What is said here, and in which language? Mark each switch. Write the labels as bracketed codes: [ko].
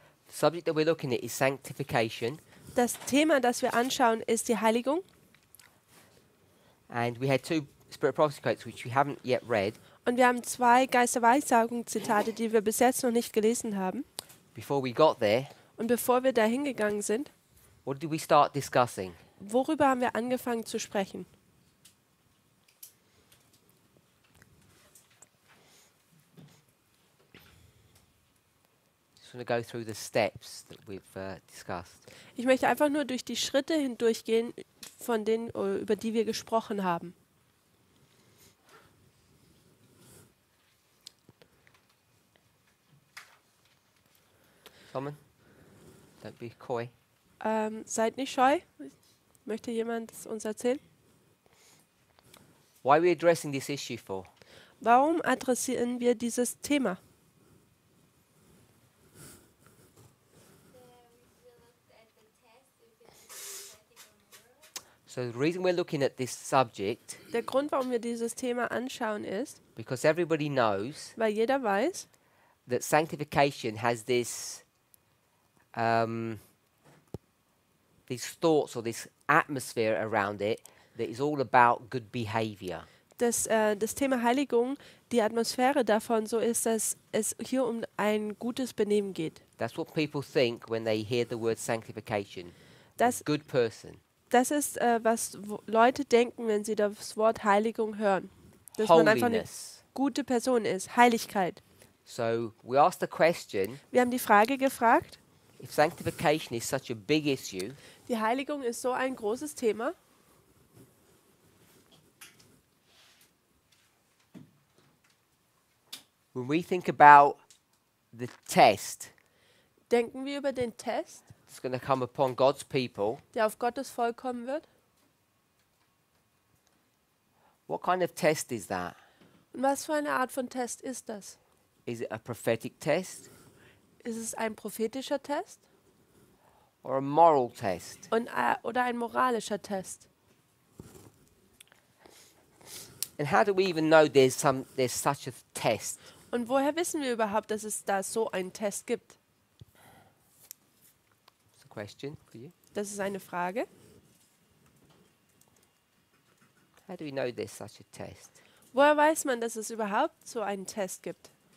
[en] The subject that we're looking at is sanctification, [de] Das Thema, das wir anschauen, ist die Heiligung. [en] and we had two Spirit of Prophecy quotes which we haven't yet read. [de] Und wir haben 2 Geisterweissagung-Zitate, die wir bis jetzt noch nicht gelesen haben. [en] Before we got there, [de] Und bevor wir da hingegangen sind, [en] what did we start discussing? [de] worüber haben wir angefangen zu sprechen? [en] Just want to go through the steps that we've discussed. [de] Ich möchte einfach nur durch die Schritte hindurchgehen, von denen, über die wir gesprochen haben. [en] Simon, don't be coy. [de] Seid nicht scheu. Möchte jemand es uns erzählen? [en] Why are we addressing this issue for? [de] Warum adressieren wir dieses Thema? [en] So the reason we're looking at this subject, [de] Der Grund, warum wir dieses Thema anschauen, ist, [en] because everybody knows [de] weil jeder weiß, [en] that sanctification has this these thoughts or this atmosphere around it that is all about good behavior. [de] dass das Thema Heiligung, die Atmosphäre davon so ist, dass es hier um ein gutes Benehmen geht. [en] That's what people think when they hear the word sanctification. [de] Das, [en] Good person. [de] das ist, was Leute denken, wenn sie das Wort Heiligung hören. Dass man einfach eine [en] Holiness. [de] gute Person ist. Heiligkeit. [en] So we asked the question, [de] Wir haben die Frage gefragt, [en] if sanctification is such a big issue, [de] die Heiligung ist so ein großes Thema. [en] when we think about the test [de] Denken wir über den Test, [en] that's going to come upon God's people, [de] der auf Gottes Volk kommen wird? [en] what kind of test is that? [de] Und was für eine Art von Test ist das? [en] Is it a prophetic test [de] Ist es ein prophetischer Test [en] or a moral test? [de] oder ein moralischer Test? [en] And how do we even know there's such a test? [de] Und woher wissen wir überhaupt, dass es da so einen Test gibt? [en] It's a question for you. [de] Das ist eine Frage. [en] How do we know there's such a test? [de] Woher weiß man, dass es überhaupt so einen Test gibt?